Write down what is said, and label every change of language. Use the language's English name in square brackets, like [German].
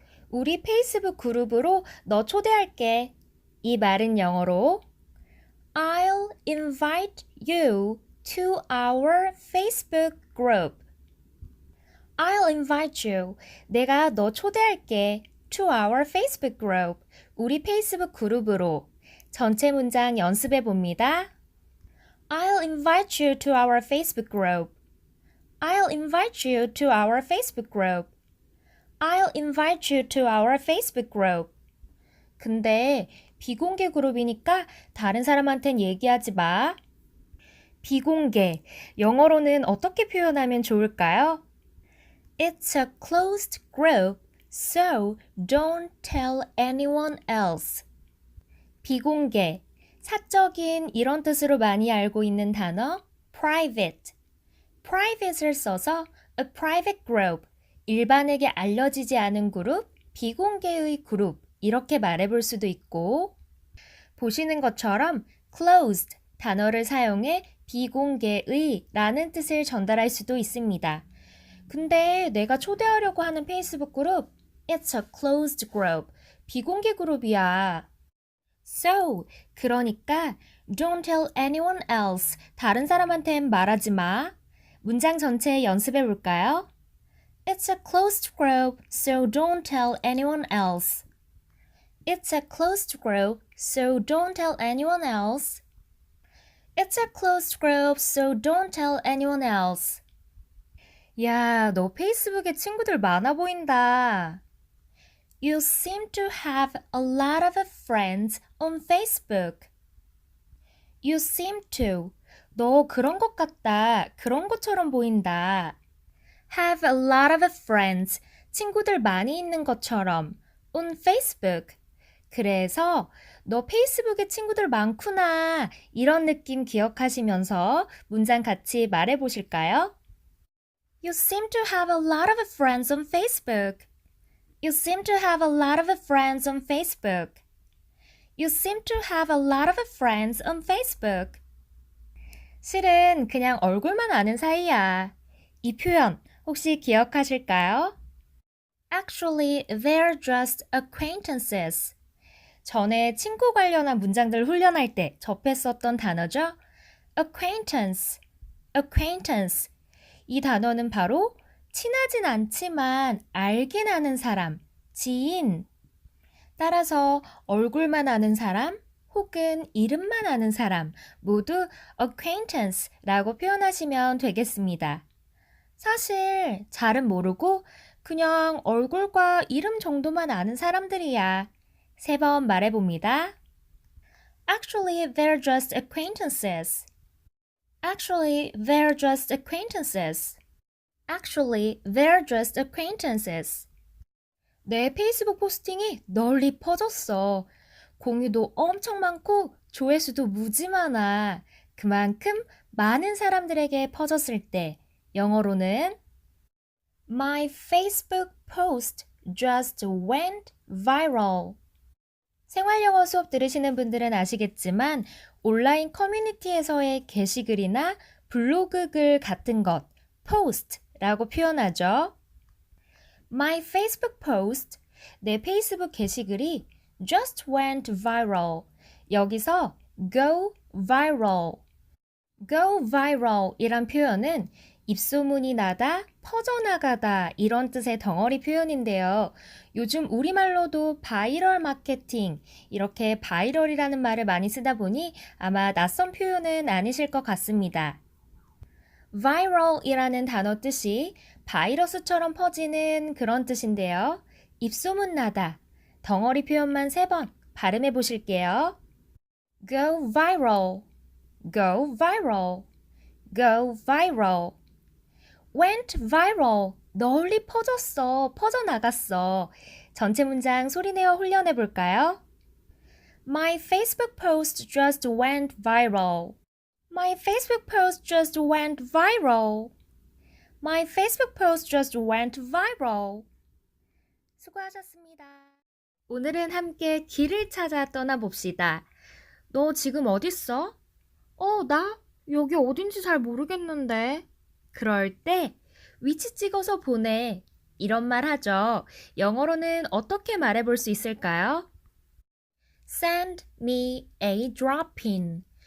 [Korean] 우리 페이스북 그룹으로 너 초대할게. 이 말은 영어로 [English] I'll invite you to our Facebook group. I'll invite you. [Korean] 내가 너 초대할게. [English] To our Facebook group. [Korean] 우리 페이스북 그룹으로. 전체 문장 연습해 봅니다. [English] I'll invite you to our Facebook group. I'll invite you to our Facebook group. I'll invite you to our Facebook group. [Korean] 근데 비공개 그룹이니까 다른 사람한텐 얘기하지 마. 비공개. 영어로는 어떻게 표현하면 좋을까요? [English] It's a closed group, so don't tell anyone else. [Korean] 비공개. 사적인 이런 뜻으로 많이 알고 있는 단어 private. private을 써서 [English] a private group, [Korean] 일반에게 알려지지 않은 그룹, 비공개의 그룹 이렇게 말해볼 수도 있고 보시는 것처럼 closed 단어를 사용해 비공개의 라는 뜻을 전달할 수도 있습니다. 근데 내가 초대하려고 하는 페이스북 그룹 [English] It's a closed group, [Korean] 비공개 그룹이야. [English] So, [Korean] 그러니까 [English] don't tell anyone else, [Korean] 다른 사람한텐 말하지 마. 문장 전체 연습해 볼까요? [English] It's a closed group, so don't tell anyone else. It's a closed group, so don't tell anyone else. It's a closed group, so don't tell anyone else. [Korean] 야, 너 페이스북에 친구들 많아 보인다. [English] You seem to have a lot of friends on Facebook. You seem to. [Korean] 너 그런 것 같다. 그런 것처럼 보인다. [English] Have a lot of friends. [Korean] 친구들 많이 있는 것처럼. [English] On Facebook. [Korean] 그래서 너 페이스북에 친구들 많구나. 이런 느낌 기억하시면서 문장 같이 말해 보실까요? [English] You seem to have a lot of friends on Facebook. You seem to have a lot of friends on Facebook. You seem to have a lot of friends on Facebook. [Korean] 실은 그냥 얼굴만 아는 사이야. 이 표현 혹시 기억하실까요? [English] Actually, they're just acquaintances. [Korean] 전에 친구 관련한 문장들 훈련할 때 접했었던 단어죠. [English] acquaintance, acquaintance. [Korean] 이 단어는 바로 친하진 않지만 알긴 아는 사람, 지인. 따라서 얼굴만 아는 사람 혹은 이름만 아는 사람 모두 acquaintance라고 표현하시면 되겠습니다. 사실 잘은 모르고 그냥 얼굴과 이름 정도만 아는 사람들이야. 3번 말해봅니다. [English] Actually, they're just acquaintances. Actually, they're just acquaintances. Actually, they're just acquaintances. [Korean] 내 페이스북 포스팅이 널리 퍼졌어. 공유도 엄청 많고 조회수도 무지 많아. 그만큼 많은 사람들에게 퍼졌을 때 영어로는 [English] My Facebook post just went viral. [Korean] 생활영어 수업 들으시는 분들은 아시겠지만 온라인 커뮤니티에서의 게시글이나 블로그 글 같은 것, post라고 표현하죠. [English] My Facebook post, [Korean] 내 페이스북 게시글이 [English] just went viral. [Korean] 여기서 go viral. go viral 이란 표현은 입소문이 나다, 퍼져나가다 이런 뜻의 덩어리 표현인데요. 요즘 우리말로도 바이럴 마케팅, 이렇게 바이럴이라는 말을 많이 쓰다 보니 아마 낯선 표현은 아니실 것 같습니다. viral이라는 단어 뜻이 바이러스처럼 퍼지는 그런 뜻인데요. 입소문 나다, 덩어리 표현만 3번 발음해 보실게요. [English] go viral, go viral, go viral. went viral, [Korean] 널리 퍼졌어, 퍼져나갔어. 전체 문장 소리내어 훈련해 볼까요? [English] My Facebook post just went viral. My Facebook post just went viral. My Facebook post just went viral. [Korean] 수고하셨습니다. 오늘은 함께 길을 찾아 떠나봅시다. 너 지금 어딨어? 나 여기 어딘지 잘 모르겠는데. 그럴 때 위치 찍어서 보내. 이런 말 하죠. 영어로는 어떻게 말해볼 수 있을까요? [English] Send me a drop-in.